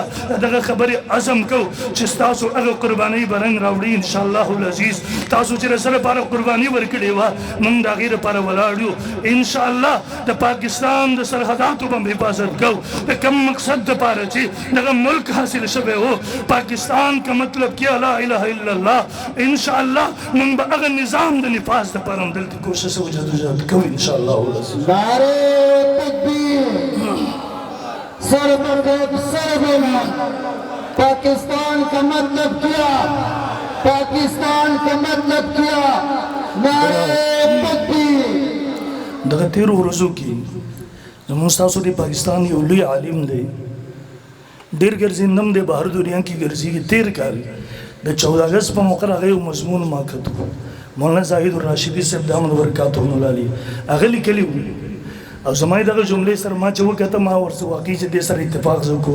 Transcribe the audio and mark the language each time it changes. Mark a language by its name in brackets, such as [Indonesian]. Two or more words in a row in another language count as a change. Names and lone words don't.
[Pashto] دغه خبرې عزم کوو چې ستاسو هغه قربانۍ به رنګ راوړي [Arabic] انشاءالله العزیز [Pashto] تاسو چې رسول لپاره قرباني ورکړې وه موږ د هغې لپاره ولاړ یو [Arabic] انشاءالله [Pashto] د پاکستان د سرحداتو به حفاظت کوو د کوم مقصد دپاره چې دغه ملک حاصل شوی هو [Urdu] پاکستان کا مطلب کیا [Arabic] لا اله الا الله انشاءالله [Pashto] موږ به هغه نظام د نفاذ دپاره هم دلته کوشش او جدوجهد کوو [Arabic] انشاءالله العزیز [Urdu] نعرہ تکبیر سر پر سر بولنا پاکستان کا مطلب کیا پاکستان کا مطلب کیا نعرہ تکبیر [Pashto] دغه تیرو ورځو کې زموږ ستاسو د پاکستان یو لوی عالم دی ډېر ګرځېندم دی بهر دنیا کې ګرځېږي تېر کال د 14 اګست په موقع هغه یو مضمون ما کتو مولانا زاهد الراشدي صاحب [Arabic] دامن برکاتهم [Pashto] الله هغه لیکلي وو او زما یې دغه جملې سره ما چې وکته ما ورسره واقعي چې دې سره اتفاق زه کوم